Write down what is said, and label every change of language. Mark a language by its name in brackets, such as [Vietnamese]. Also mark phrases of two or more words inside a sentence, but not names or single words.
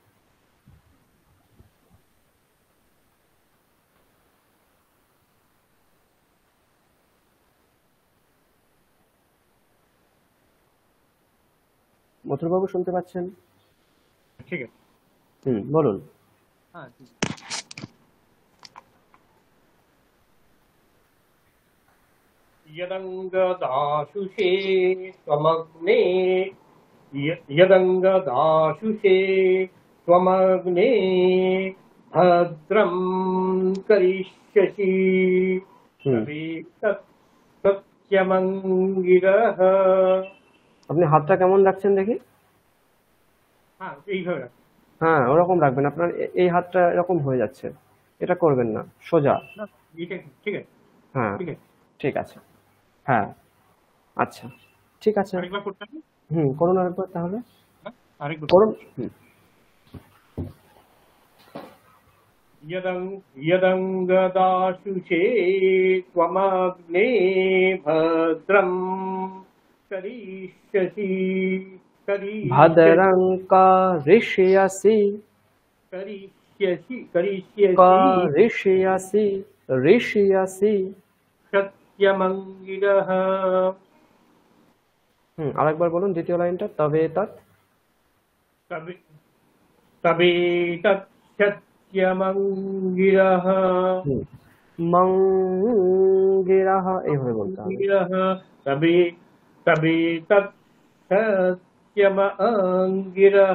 [Bangla] মথুর বাবু শুনতে পাচ্ছেন? ঠিক আছে, বলুন। হ্যাঁ, [Sanskrit] यदङ्गदाशुषे त्वमग्ने यदङ्गदाशुषे त्वमग्ने भद्रं करिष्यसि सत्यमङ्गिरः। [Bangla] আপনি হাতটা কেমন রাখছেন দেখি? হ্যাঁ এইভাবে। হ্যাঁ ওরকম রাখবেন। আপনার এই হাতটা এরকম হয়ে যাচ্ছে, এটা করবেন না, সোজা। ঠিক আছে। হ্যাঁ ঠিক আছে। ঠিক আছে। হ্যাঁ আচ্ছা ঠিক আছে। আরেকবার করতে হবে? করুন আরেকবার তাহলে। আরেকবার করুন। [Sanskrit] यदङ्गदाशुषे त्वमग्ने भद्रं करिष्यसि भद्रं करिष्यसि ऋष्यसि सत्यमङ्गिरः। [Bangla] আরেকবার বলুন দ্বিতীয় লাইনটা। [Sanskrit] তবে তৎ सत्यमङ्गिरः। [Bangla] মঙ্গিরাহ এইভাবে বলতে হবে। [Sanskrit] तबे तत् सत्यमङ्गिरः।